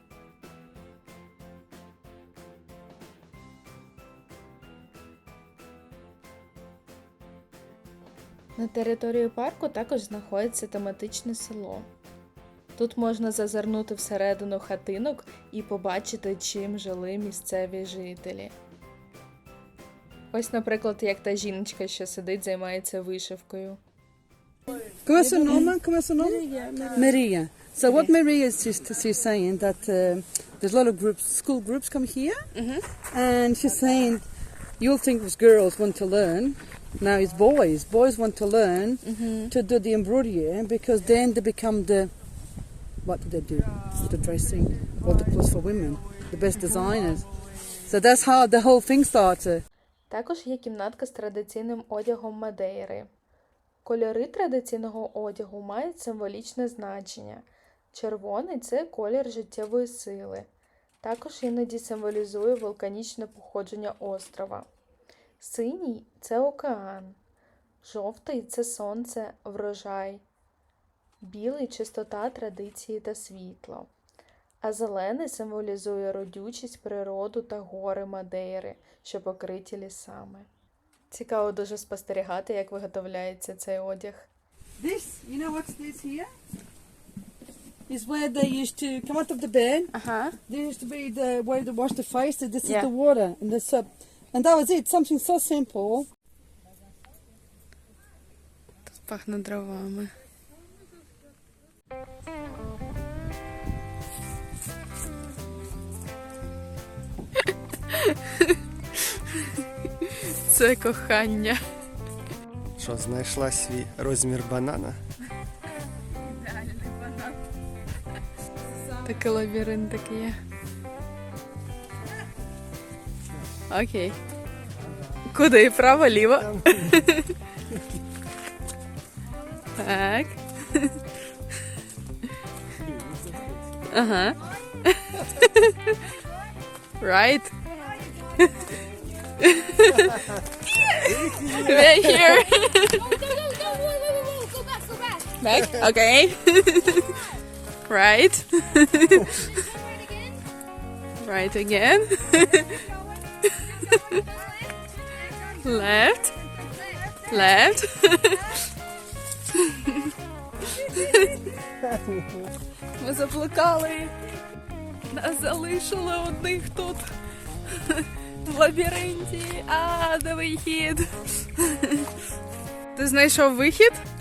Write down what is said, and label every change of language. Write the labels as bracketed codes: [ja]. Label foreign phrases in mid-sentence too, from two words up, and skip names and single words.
[uk] На території парку також знаходиться тематичне село. Тут можна зазирнути всередину хатинок і побачити, чим жили місцеві жителі. Ось, наприклад, як та жіночка, що сидить, займається вишивкою. [pt] Como é seu nome? Como é seu nome? Maria. [en] So what Maria is she's saying that there's a lot of groups, school groups come here, and she's saying you'll think it was girls want to learn. Now it's boys. Boys want to learn to do the embroidery because then they become the what do they do? The dressing, all the clothes for women, the best designers. So that's how the whole thing started. [uk] Також є кімнатка з традиційним одягом Мадейри. Кольори традиційного одягу мають символічне значення. Червоний – це колір життєвої сили. Також іноді символізує вулканічне походження острова. Синій – це океан. Жовтий – це сонце, врожай. Білий – чистота, традиції та світло. А зелений символізує родючість, природу та гори Мадейри, що покриті лісами. Цікаво дуже спостерігати, як виготовляється цей одяг. [en] This, you know what's this here? Is where they used to come out of the bed. [uk] Ага. [en] There used to be the where they wash the face. This Yeah. is the water and the soap. And that was it. Something so simple. [uk] Тут пахне дровами. Це кохання. Що, знайшла свій розмір банана? Такий лабіринт такий є. Окей. Куди? Право, ліво? Так. Ага. [en] Right. Right here. Back. Okay. Right. Right again. Left. Left. [uk] Ми заблукали. Нас залишили одних тут. В лабіринті. А, де вихід? Ти знайшов вихід?